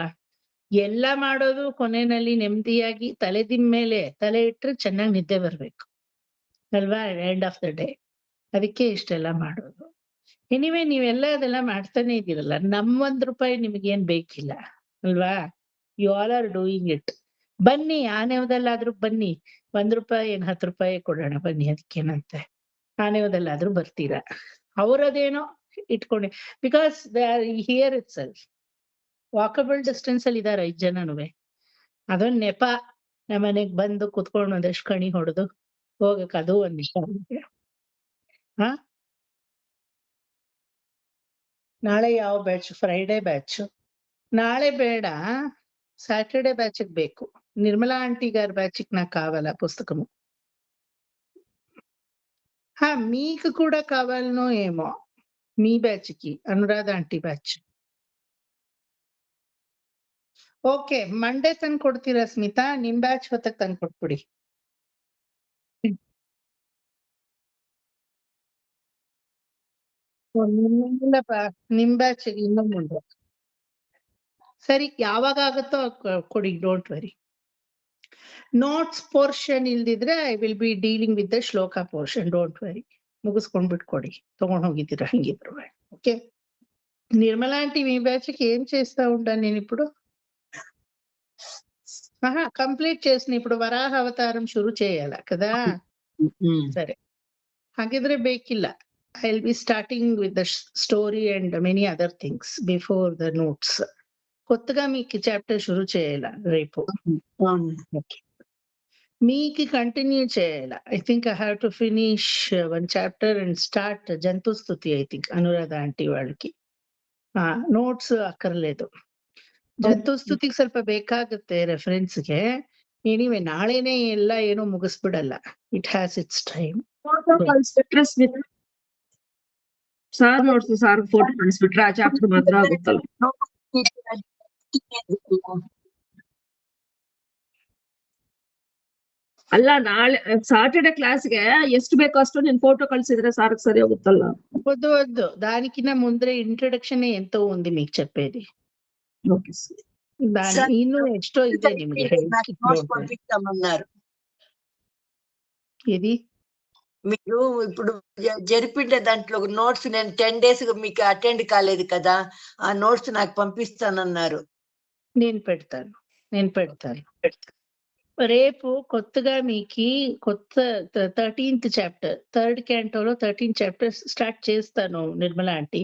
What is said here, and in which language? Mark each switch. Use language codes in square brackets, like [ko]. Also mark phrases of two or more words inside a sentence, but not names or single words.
[kn] ಎಲ್ಲ ಮಾಡೋದು ಕೊನೆಯಲ್ಲಿ ನೆಮ್ಮದಿಯಾಗಿ ಮೇಲೆ ತಲೆ ಇಟ್ರೆ ಚೆನ್ನಾಗಿ ನಿದ್ದೆ ಬರ್ಬೇಕು ಅಲ್ವಾ, [en] end of the day. [kn] ಅದಕ್ಕೆ ಇಷ್ಟೆಲ್ಲ ಮಾಡೋದು. ಎನಿವೆ ನೀವೆಲ್ಲ ಅದೆಲ್ಲ ಮಾಡ್ತಾನೆ ಇದೀರಲ್ಲ, ನಮ್ ₹1 ನಿಮ್ಗೇನ್ ಬೇಕಿಲ್ಲ ಅಲ್ವಾ. [en] you all are doing it. [kn] ಬನ್ನಿ, ಆನೆವದಲ್ಲಾದ್ರೂ ಬನ್ನಿ. ₹1 ಏನ್ ₹10 ಕೊಡೋಣ ಬನ್ನಿ, ಅದಕ್ಕೇನಂತೆ. ಆನೆವದಲ್ಲಾದ್ರೂ ಬರ್ತೀರಾ. ಅವ್ರದೇನೋ ಇಟ್ಕೊಂಡಿ, [en] because they are here itself. walkable distance [kn] ಅಲ್ಲಿ ಇದಾರೆ 5 ಜನನುವೆ. ಅದೊಂದ್ ನೆಪ. ನಮ್ಮನೆಗ್ ಬಂದು ಕುತ್ಕೊಂಡು ಒಂದಷ್ಟು ಕಣಿ ಹೊಡೆದು ಹೋಗಕ್ ಅದು ಒಂದ್ ಇಷ್ಟ. ಹಾ, ನಾಳೆ ಯಾವ ಬ್ಯಾಚ್? [en] Friday batch. [kn] ನಾಳೆ ಬೇಡ, [en] Saturday batch [kn] ಬೇಕು. [te] నిర్మలా ఆంటీ గారి బ్యాచ్ నాకు కావాలా పుస్తకము. మీకు కూడా కావాలనో ఏమో, మీ బ్యాచ్ కి, అనురాధ ఆంటీ బ్యాచ్. [kn] ಓಕೆ, ಮಂಡೇ ತಂದು ಕೊಡ್ತೀರಾ ಸ್ಮಿತಾ? ನಿಮ್ ಬ್ಯಾಚ್ ಹೊತ್ತಕ್ ತಂದು ಕೊಟ್ಬಿಡಿ. ಇಲ್ಲಪ್ಪ, ನಿಮ್ ಬ್ಯಾಚ್ ಇನ್ನೂ ಮುಂದೆ. ಸರಿ, ಯಾವಾಗ ಆಗುತ್ತೋ ಕೊಡಿ, [en] don't worry. notes portion ಇಲ್ದಿದ್ರೆ I will be dealing with the shloka portion. don't worry, [te] ముగుసుకొని పెట్టుకోండి. [kn] తಗೊಂಡು ಹೋಗಿದ್ದೀರಾ ಹಂಗಿದ್ರು. [te] ఓకే, నిర్మలా ఆంటీ మీ బ్యాచ్ కి ఏం చేస్తా ఉంటాను నేను ఇప్పుడు? కంప్లీట్ చేసిన ఇప్పుడు వరాహ అవతారం ಶುರು చేయాల కదా. సరే, [kn] ಹಾಗಿದ್ರೆ ಬೇಕಿಲ್ಲ. [en] I will be starting with the story and many other things before the notes. [te] కొత్తగా మీకు చాప్టర్ షురు చేయాల రేపు. మీకు కంటిన్యూ చేయాల. [en] I think I have to finish 1 chapter and start జంతు స్తుతి. I think [te] అనురాధ ఆంటీ వాళ్ళకి ನೋಟ್ಸ್ ಅಕ್ಕರ್లేదు. [kn] ಜಂತು ಸ್ತುತಿಗೆ ಸ್ವಲ್ಪ ಬೇಕಾಗುತ್ತೆ ರೆಫರೆನ್ಸ್ಗೆ. ಎನಿವೆ ನಾಳೆನೆ ಎಲ್ಲ ಏನೋ ಮುಗಿಸ್ಬಿಡಲ್ಲ. [en] it has its time. [kn] ಸಾರ್ ನೋಡ್ಸಿ, ಸಾರ್ ಫೋಟೋ ಕಳಿಸ್ಬಿಟ್ರೆ ಆ ಚಾಪ್ಟರ್ ಮಾತ್ರ ಆಗುತ್ತಲ್ಲ. ಅಲ್ಲ, ನಾಳೆ సాటర్డే ಕ್ಲಾಸ್ಗೆ ಎಷ್ಟು ಬೇಕೋ ಅಷ್ಟು ನೀನ್ ಫೋಟೋ కల్సిದ್ರೆ సార్కి సరి ಹೋಗುತ್ತಲ್ಲ. [te] వద్దు, దానికిన్నా ముందరే ఇంట్రడక్షన్ ఎంతో ఉంది మీకు చెప్పేది. ఓకే, [kn] ಇನ್ನೂ ಎಷ್ಟೋ ಇದೆ ನಿಮ್ಗೆ [te] పంపిస్తామన్నారు. ఇది మీరు ఇప్పుడు జరిపిండే దాంట్లో నోట్స్ నేను 10 days మీకు అటెండ్ కాలేదు కదా, ఆ నోట్స్ నాకు పంపిస్తానన్నారు. నెన్పెడతాను. రేపు కొత్తగా మీకి కొత్త 13th చాప్టర్ 3rd క్యాంటోలో 13th చాప్టర్ స్టార్ట్ చేస్తాను నిర్మలా ఆంటీ.